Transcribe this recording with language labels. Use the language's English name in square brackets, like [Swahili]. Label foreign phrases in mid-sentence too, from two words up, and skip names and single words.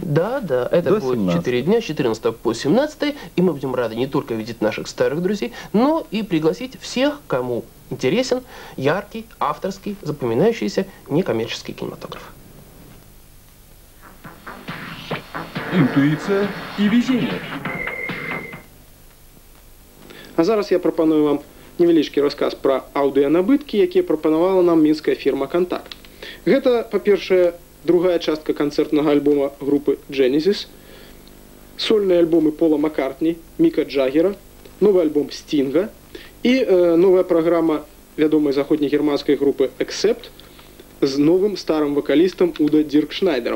[Russian] Да, это будет 4 дня, с 14 по 17, и мы будем рады не только видеть наших старых друзей, но и пригласить всех, кому интересен яркий, авторский, запоминающийся некоммерческий кинематограф. Интуиция и везение. [Belarusian] А зараз я прапаную вам невялічкі расказ пра аўдыянабыткі, якія прапанавала нам мінская фірма «Контакт». Гэта, па-першае, другая частка канцэртнага альбома групы Genesis, сольныя альбомы Пола Маккартні, Міка Джаггера, новы альбом Стінга і новая праграма вядомай заходнегерманскай групы Accept з новым старым вакалістам Уда Диркшнайдерам.